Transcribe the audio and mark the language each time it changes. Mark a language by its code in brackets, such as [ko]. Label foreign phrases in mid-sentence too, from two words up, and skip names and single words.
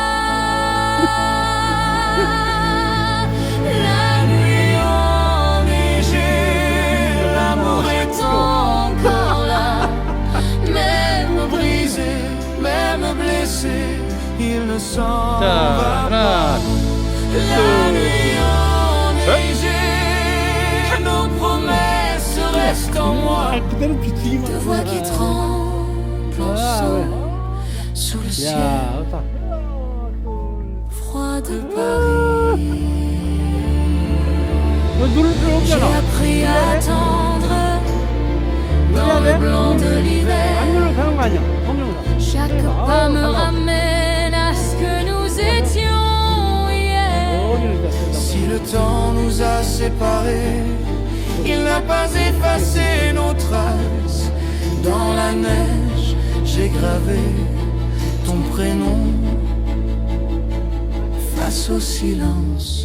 [fr] La nuit enneigée, l'amour est encore là. Même brisé, même blessé, Il ne s'en [ko] 자, [fr] va [ko] 하나, [fr] la nuit enneigée, nos promesses restent en moi. [ko] 그대로 비치기만. [fr] Deux voix qui tremblent ensemble sous le ciel [ko] 야, 좋다. [fr] froid de Paris. [ko] 눈을 [fr] J'ai [ko] 들어오잖아. [fr] appris à attendre dans le blanc de l'hiver. [ko] 안면을 가는 거 아니야? 성령사. [fr] Chaque pas me ramène à ce que nous étions hier. Si le temps nous a séparés, il n'a pas effacé nos traces. Dans la neige, j'ai gravé ton prénom face au silence.